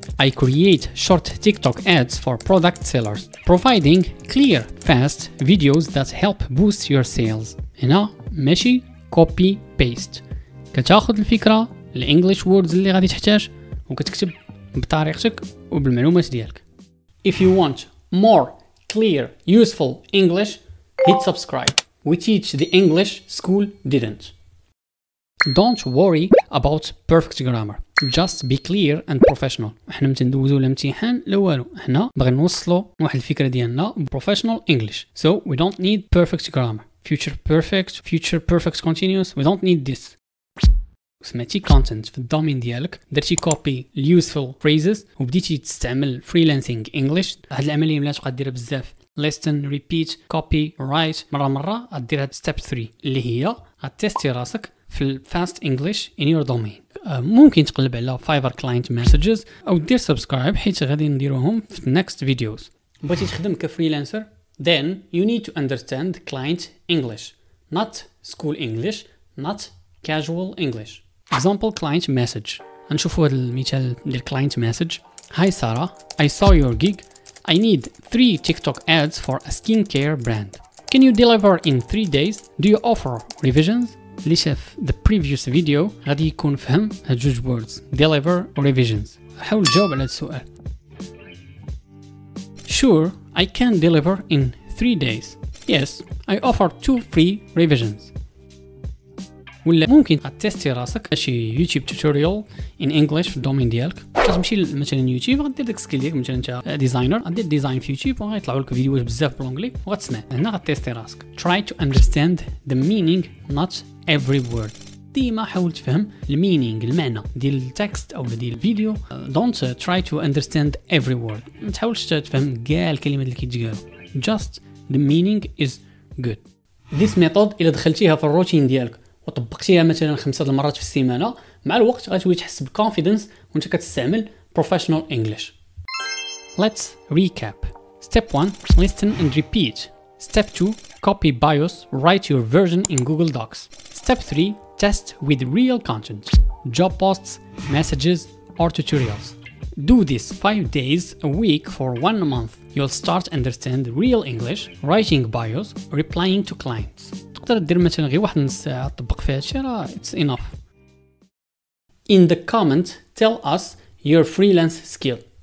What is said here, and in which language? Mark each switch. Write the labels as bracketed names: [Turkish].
[English] I create short TikTok ads for product sellers, providing clear, fast videos that help boost your sales. [Arabic] هنا ماشي [English] copy paste. [Arabic] كتاخذ الفكرة الانجليش ووردز اللي غادي تحتاج وكتكتب بطريقتك وبالمعلومات ديالك. [English] If you want more clear, useful English, hit subscribe. We teach the English school didn't. Don't worry about perfect grammar. Just be clear and professional. [Arabic] احنا متندوزو الامتحان لا والو، احنا باغي نوصلوا واحد الفكرة ديالنا [English] professional English. So we don't need perfect grammar. Future perfect continuous. We don't need this. [Arabic] سمعتي content في الدومين ديالك، درتي [English] copy useful phrases [Arabic] وبديتي تستعمل [English] freelancing English. [Arabic] هاد العملية ملي تبقى ديرها بزاف [English] listen repeat copy write [Arabic] مرة غديرها [English] step 3 [Arabic] اللي هي غتيستي راسك في [English] fast English in your domain. [Arabic] ممكن تقلب على Fiverr [English] client messages [Arabic] او دير subscribe حيت غادي نديروهم في [English] next videos. [Arabic] بغيتي تخدم كفريلانسر [English] then you need to understand client English, not school English, not casual English. Example client message. [Arabic] نشوفوا هذا المثال ديال [English] client message. Hi Sarah, I saw your gig. I need 3 TikTok ads for a skincare brand. Can you deliver in 3 days? Do you offer revisions? [Arabic] اللي شاف [English] the previous video [Arabic] غادي يكون فهم هاد جوج [English] words deliver [Arabic] و [English] revisions. [Arabic] حاول تجاوب على هذا السؤال. [English] Sure, I can deliver in 3 days. Yes, I offer 2 free revisions. [Arabic] ولا ممكن تيستي راسك شي يوتيوب توتوريال ان انجلش في الدومين ديالك. كتمشي مثلا يوتيوب غدير داك السكيل ديالك، مثلا انت ديزاينر غدير ديزاين في يوتيوب وغيطلعوا لك فيديوهات بزاف بالانجلي وغتسمع. هنا غتيستي راسك. [English] Try to understand the meaning not every word. [Arabic] ديما حاول تفهم المينينغ المعنى ديال التكست او ديال الفيديو. [English] Don't try to understand every word. [Arabic] ما تحاولش تفهم كاع الكلمات اللي كيتقالوا. [English] Just the meaning is good. This method [Arabic] الا دخلتيها في الروتين ديالك وطبقتيها مثلا 5 المرات في السيمانه، مع الوقت غتولي تحس بكونفيدنس وانت كتستعمل [English] professional English. Let's recap. Step 1 listen and repeat. Step 2 copy bios, write your version in Google Docs. Step 3 test with real content, job posts, messages or tutorials. Do this 5 days a week for 1 month. You'll start understand real English, writing bios, replying to clients. [Arabic] تقدر دير مثلا غير واحد نص ساعة تطبق فيها هادشي راه [English] it's enough. In the comment tell us your freelance skill.